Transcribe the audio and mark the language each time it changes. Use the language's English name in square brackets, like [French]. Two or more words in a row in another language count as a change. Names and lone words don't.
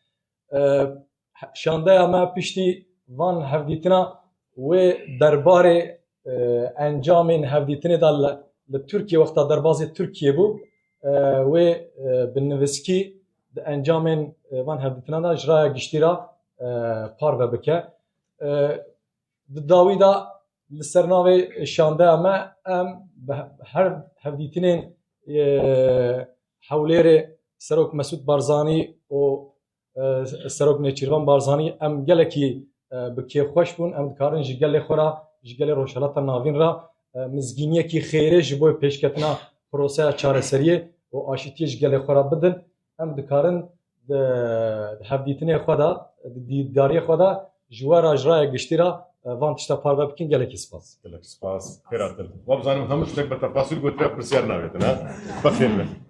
[Kurdish] Şandeya me piştî van hevdîtina wê derbarê encamên hevdîtinê da li Tirkiye wexta derbasê Tirkiye bû wê bi nivîskî di encamên van hevdîtina da ji raya giştî ra parve bike. Di dawî da li ser navê şandeya me em her hevdîtinên Hewlêrê سەرۆک مەسعود بارزانی و سەرۆک نێچیروان بارزانی ئەم gelekî bi kêfxweş bûn em dikarin ji gelê xwe re ji gelê rojhilata navîn re mizgîniyekî xêrê ji bo pêşketina proseya çareseriyê û aşîtiyê ji gelê xwe re bidin em dikarin di hevdîtinê xwe de di dîdariyê xwe de ji we re ji raya giştî re van tişta parve bikin gelekî spas gelek spas [Central Kurdish] خێراتر وابزانم هەموو شتێک بە تەفاسیل گوترا پرسیار ناوێتن ها بەخێر بێت